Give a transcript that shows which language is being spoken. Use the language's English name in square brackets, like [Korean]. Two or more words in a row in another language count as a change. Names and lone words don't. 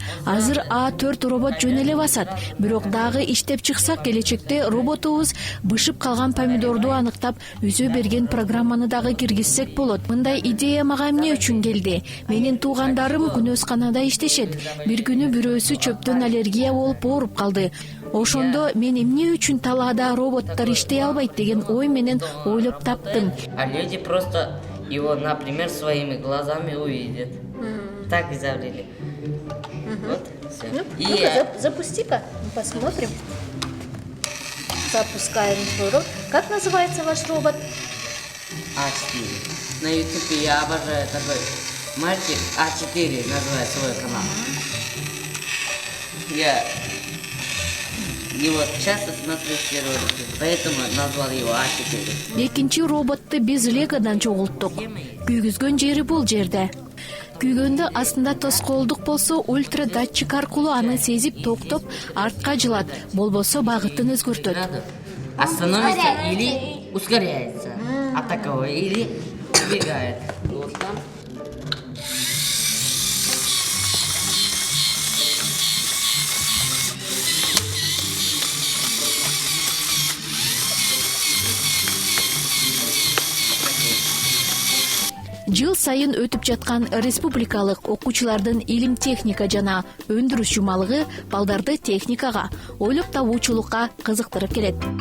[Kyrgyz] Азыр A4 робот жөн эле басат. Бирок дагы иштеп чыксак, келечекте роботубуз бышып калган помидорду аныктап, үзө берген программаны дагы киргизсек болот. Мындай идея мага эмне үчүн келди? Менин туугандарым күнөсканада иштешет. Бир күнү бирөөсү чөптөн аллергия болуп ооруп калды. Ошондо мен эмне үчүн талаада роботтор иштей албайт деген ой менен ойлоп таптым. [Russian] А люди просто его, например, своими глазами увидят. Так изобрели. Вот, все. Ну-ка, запусти-ка, посмотрим. Запускаем свой робот. Как называется ваш робот? А4. На ютубе я обожаю такой мальчик А4 называет свой канал. Я его часто смотрю все ролики, поэтому назвал его А4. [Kyrgyz] Экинчи роботту биз легодан чогулттук. Күйгүзгөн жери бул жерде. Күйгөндө астында тоскоолдук болсо [Russian] ультра датчик [Kyrgyz] аркылуу аны сезип токтоп артка жылат, болбосо багытын өзгөртөт. [Russian] Остановится или ускоряется. От такого или убегает. Вот там. [Kyrgyz] Жыл сайын өтүп жаткан республикалык окуучулардын илим техника жана өндүрүш жумалыгы балдарды техникага, ойлоп табуучулукка кызыктырып келет.